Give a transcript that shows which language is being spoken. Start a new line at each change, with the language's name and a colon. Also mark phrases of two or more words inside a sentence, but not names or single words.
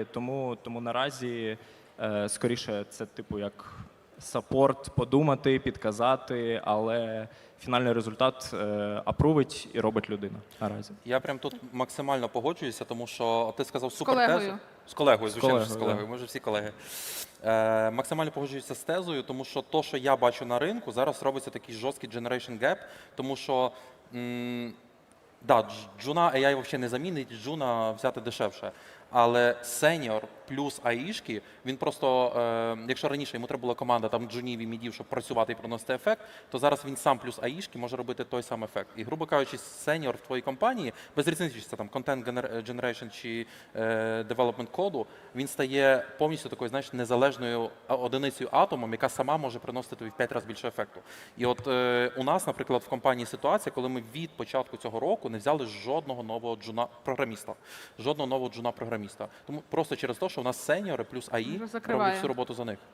Ukrainian: Тому наразі скоріше це, типу, як саппорт, подумати, підказати, але фінальний результат апрувить і робить людина наразі. Я прям тут максимально погоджуюся, тому що ти сказав супертезу. супертезу. З колегою, звичайно, з колегою. Ми вже всі колеги. Максимально погоджуюся з тезою, тому що то, що я бачу на ринку, зараз робиться такий жорсткий
English: generation gap,
Ukrainian: тому що Да, джуна AI взагалі не замінить, джуна взяти дешевше. Але сеньор плюс аїшки, він просто, якщо раніше йому треба була команда там джунів і мідів, щоб працювати і приносити ефект, то зараз він сам плюс аїшки може робити той самий ефект. І, грубо кажучи, сеньор в твоїй компанії, без різниці, чи це там
English: content generation
Ukrainian: чи development коду, він стає повністю такою, знаєш, незалежною одиницею атомом, яка сама може приносити тобі в 5 разів більше ефекту. І от у нас, наприклад, в компанії ситуація, коли ми від початку цього року не взяли жодного нового джуна-програміста. Жодного нового джуна-програміста. Тому просто через те, що у нас сеньори плюс АІ роблять всю роботу за них.